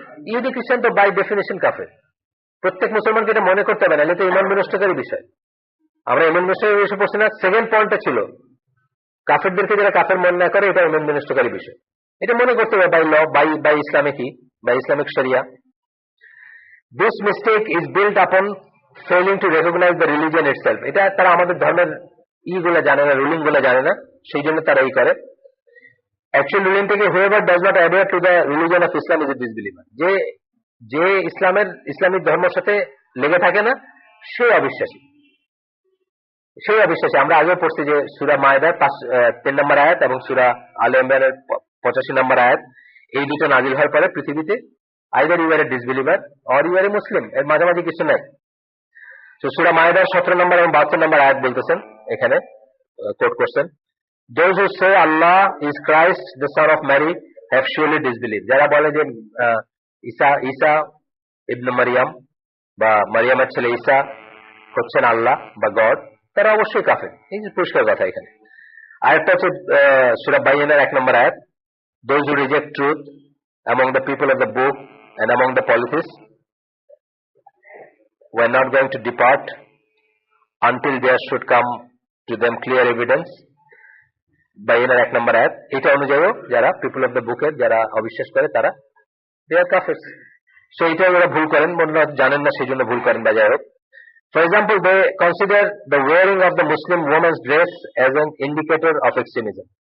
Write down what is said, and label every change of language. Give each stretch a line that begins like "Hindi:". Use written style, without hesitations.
Bangla: ইহুদি খ্রিস্টান তো
English: by definition
Bangla: কাফের, প্রত্যেক মুসলমানকে এটা মনে করতে হবে না, এটা ইমান বিনষ্টকারী বিষয়। আমরা ইমান বিনষ্টকারী বিষয় পড়ছি না। সেকেন্ড পয়েন্টটা ছিল কাফেরদেরকে যারা কাফের মনে না করে, এটা ইমান বিনষ্টকারী বিষয়, এটা মনে করতে হবে by law, by Islamic by Islamic শরিয়া।
English: This mistake is built upon failing to recognize the religion itself.
Bangla: এটা তারা আমাদের ধর্মের ইগুলো জানে না, রুলিং গুলো জানে না, সেই জন্য তারা এই করে। অ্যাকচুয়াল রুলিং থেকে
English: whoever does not adhere to the religion of Islam is a disbeliever.
Bangla: যে ইসলামিক ধর্মের সাথে লেগে থাকে না, সে অবিশ্বাসী। আমরা আগেও পড়ছি যে সূরা মায়দার 3 নম্বর আয়াত এবং সূরা আলে ইমরানের 85 নম্বর আয়াত, এই দুটো নাযিল হওয়ার পরে পৃথিবীতে
English: either you are a disbeliever or you are a Muslim,
Bangla: এর মাঝামাঝি কিছু নাই। তো সূরা মায়দার 17 নম্বর এবং 72 নম্বর আয়াত বলতেছেন, এখানে কোট করছেন,
English: those who say Allah is Christ the son of Mary have surely disbelieved.
Bangla: যারা বলে যে ঈসা ইবনে মারিয়াম বা মারিয়ামের ছেলে ঈসা হচ্ছেন আল্লাহ বা গড, তারা অবশ্যই কাফের। এই যে পরিষ্কার কথা এখানে। আয়াতটা হচ্ছে সূরা বাইয়িনার 1 নম্বর আয়াত,
English: those who reject truth among the people of the book and among the polytheists were not going to depart until there should come to them clear evidence.
Bangla: বাইয়িনার 1 নম্বর আয়াত, এটা অনুযায়ী যারা পিপল অফ দ্য বুকের যারা অবিশ্বাস করে তারা দে আর কাফের। সো এটা ওরা ভুল করেন, মনে জানেন না সেই জন্য ভুল করেন বা যাই হোক।
English: For example, they consider the wearing of the Muslim women's dress as an indicator of extremism.